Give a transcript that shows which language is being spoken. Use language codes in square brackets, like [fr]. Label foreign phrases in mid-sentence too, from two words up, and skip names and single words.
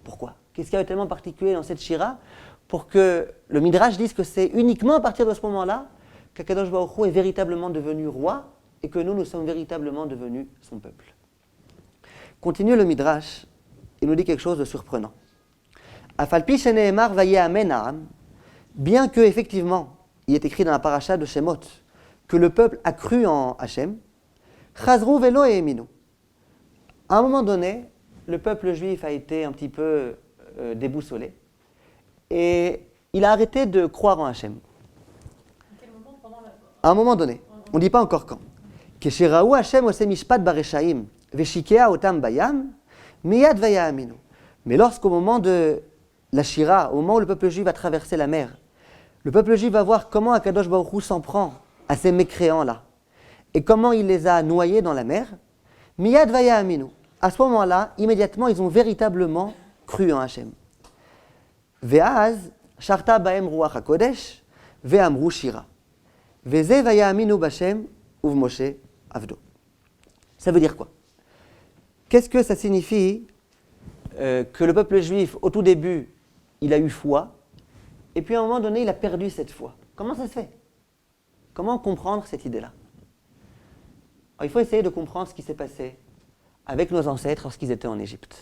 [fr] Qu'est-ce qu'il y a de tellement particulier dans cette shira pour que le Midrash dise que c'est uniquement à partir de ce moment-là qu'Akadosh Baruch Hu est véritablement devenu roi et que nous sommes véritablement devenus son peuple. Continue le Midrash, il nous dit quelque chose de surprenant. [he] אף על פי שנאמר ויאמן העם, [fr] bien que effectivement il est écrit dans la paracha de Shemot que le peuple a cru en Hachem, [he] חזרו ולא האמינו. [fr] À un moment donné, le peuple juif a été un petit peu déboussolé et il a arrêté de croire en Hachem. À un moment donné, on ne dit pas encore quand. [he] כשראו השם עושה משפט ברשעים ושיקע אותם בים מיד ויאמינו. [fr] Mais lorsqu'au moment de la Shira, au moment où le peuple juif va traverser la mer, le peuple juif va voir comment Akadosh Baruch Hu s'en prend à ces mécréants-là et comment il les a noyés dans la mer. [he] מיד ויאמינו. [fr] À ce moment-là, immédiatement, ils ont véritablement cru en Hachem. [he] ואז שרתה בהם רוח הקודש ואמרו שירה. וזה ויאמינו בה' ובמשה עבדו. [fr] Ça veut dire quoi? Qu'est-ce que ça signifie que le peuple juif, au tout début, il a eu foi, et puis à un moment donné, il a perdu cette foi? Comment ça se fait? Comment comprendre cette idée-là? Alors, il faut essayer de comprendre ce qui s'est passé avec nos ancêtres lorsqu'ils étaient en Égypte.